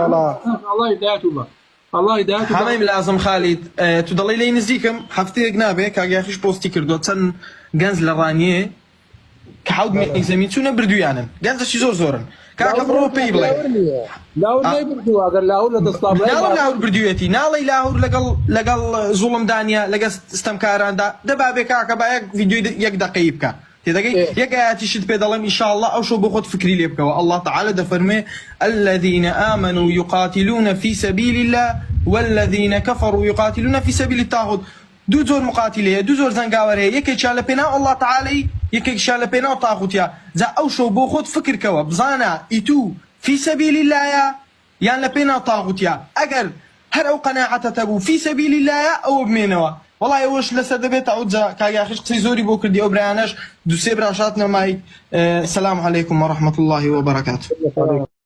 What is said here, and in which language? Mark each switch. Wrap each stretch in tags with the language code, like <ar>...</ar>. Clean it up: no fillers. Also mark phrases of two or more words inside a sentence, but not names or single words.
<ckb>هەڵی لازم خالید تو دەڵی لی نزیکم هەفتەیەک نابێ کاگیاخیش پۆستی کردو چەند گەنج لە ڕانیێ کە حەوت مێی زەمین چوونە بردویانن گەنجەشی زۆرن کاکە بڕۆ پێی بڵێ لاهور بردوێتی ناڵی لاهور لەگەڵ زوڵمدانە لەگە ستەمکاراندا دەبابێ کاکە با ڤیدیۆی 1 دقەی بکە تێدەگەی یەک ئاەتیشت پێ دەڵێم ئینشاءالله ئەو شەو بۆ خۆت فکری لێ بکەوە</ckb> <ar>الله تعالى دەفەرمێ الذين آمنوا يقاتلون في سبيل الله والذين كفروا يقاتلون في سبيل الطاغوت</ar> <ckb>دوو جۆر مقاتیلەیە دوو جۆر زەنگاوەرەیە یەکێکیان لە پێناو</ckb> <ar>الله تعالى</ar> <ckb>یەکێکیان لە پێناو تاغوتیا جا ئەو شەو بۆ خۆت فکرکەوە بزانە ئیتو</ckb> <ar>في سبيل الله</ar> <ckb>یان لە پێناو تاغوتیا ئەگەر هەر ئەو قەناعەتە بوو</ckb> <ar>في سبيل الله</ar> <ckb>ئەوە بمێنەوە والله ئەوەش لەسەر دەبێت عوجا کاگیاخیش قسەی زۆری بۆ کردی ئەو برایانەش دووسێ براشات نەمای</ckb> <ar>سلام علیکم ورحمة الله وبركاته</ar>